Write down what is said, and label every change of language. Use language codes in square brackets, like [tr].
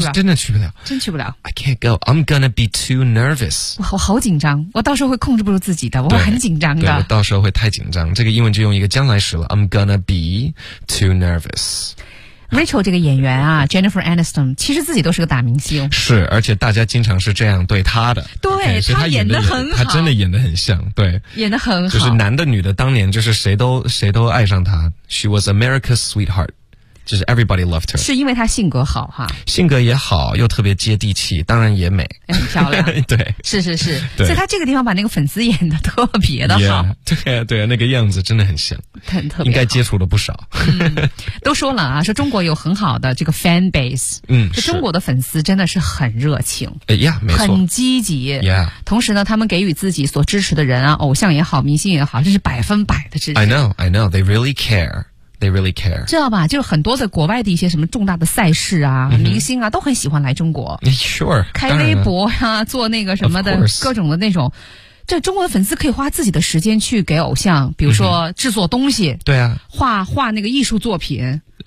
[zh] 真的去不了 [en] I can't go I'm gonna be too nervous [zh] 我好紧张我到时候会控制不住自己的我很紧张的对我到时候会太紧张这个英文就用一个将来时了 [en] I'm gonna be too nervous [zh] Rachel 这个演员啊 Jennifer Aniston 其实自己都是个大明星是而且大家经常是这样对她的对 [en] okay, [zh] 她演得很好她真的演得很像对演得很好就是男的女的当年就是谁都爱上她 [en] She was America's sweetheart [zh] 就是 [en] everybody loved her [zh] 是因为她性格好哈性格也好又特别接地气当然也美很漂亮对是是是对所以她这个地方把那个粉丝演得特别的好 yeah, 对啊对啊那个样子真的很像应该接触了不少、都说了啊说中国有很好的这个 fan base 是中国的粉丝真的是很热情、没错很积极、 [en] yeah. [zh] 同时呢他们给予自己所支持的人啊偶像也好明星也好这是百分百的支持 [en] I know they really care they really care [zh] 知道吧就是很多的国外的一些什么重大的赛事啊、明星啊都很喜欢来中国 [en] sure [zh] 开微博啊做那个什么的各种的那种这中国的粉丝可以花自己的时间去给偶像比如说制作东西、对啊画那个艺术作品